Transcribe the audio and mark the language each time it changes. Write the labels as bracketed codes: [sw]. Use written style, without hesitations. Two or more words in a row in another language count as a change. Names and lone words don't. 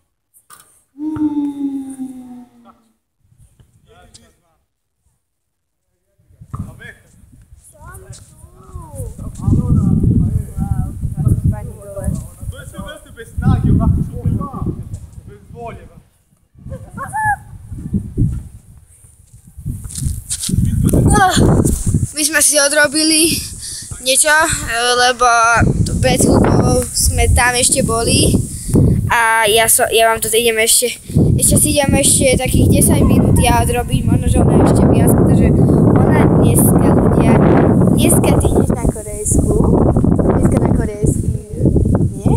[hr] To je sve vrste bez snage, onako šupljiva, bez volje. [sk] My sme si odrobili niečo, lebo pred chvíľkou sme tam ešte boli a ja vám to idem ešte si idem ešte takých 10 minút ja odrobiť, možno, že ona ešte viac, pretože ona dneska ty ideš na korejsku, nie?